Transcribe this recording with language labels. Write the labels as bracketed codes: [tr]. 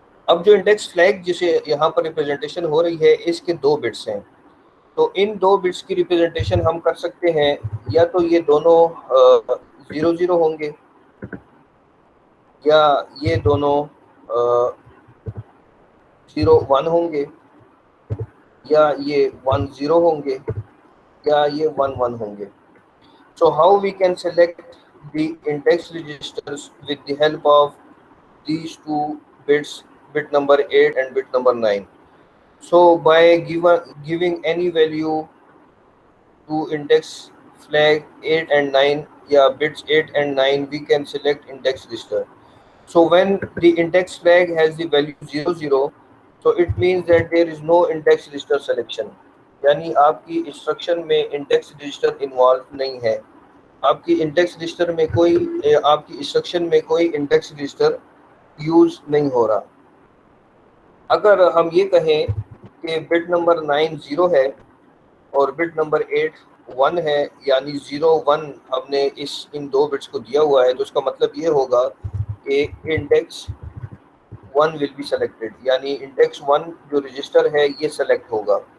[ur] اب جو index flag جسے یہاں پر ریپرزنٹیشن ہو رہی ہے اس کے 2 بٹس ہیں، تو ان 2 بٹس کی ریپرزنٹیشن ہم کر سکتے ہیں یا تو یہ دونوں 0 ہوں گے، یا یہ دونوں 0 1 ہوں گے، یا یہ 1 0 ہوں گے، یا یہ 1 1 ہوں گے. [en] So how we can select the index registers with the help of these two bits, bit number 8 and bit number 9. So by giving any value to index flag 8 and 9, yeah, bits 8 and 9, we can select index register. So when the index flag has the value 00, so it means that there is no index register selection. [ur] یعنی آپ کی instruction میں index register involve نہیں ہے، آپ کی index register میں کوئی آپ کی انسٹرکشن میں کوئی انڈیکس رجسٹر یوز نہیں ہو رہا. اگر ہم یہ کہیں کہ بٹ نمبر 9 0 ہے اور بٹ نمبر 8 1 ہے، یعنی 0 1 ہم نے ان 2 بٹس کو دیا ہوا ہے، تو اس کا مطلب یہ ہوگا کہ انڈیکس 1 ول بی سلیکٹڈ، یعنی انڈیکس 1 جو رجسٹر ہے یہ سلیکٹ ہوگا.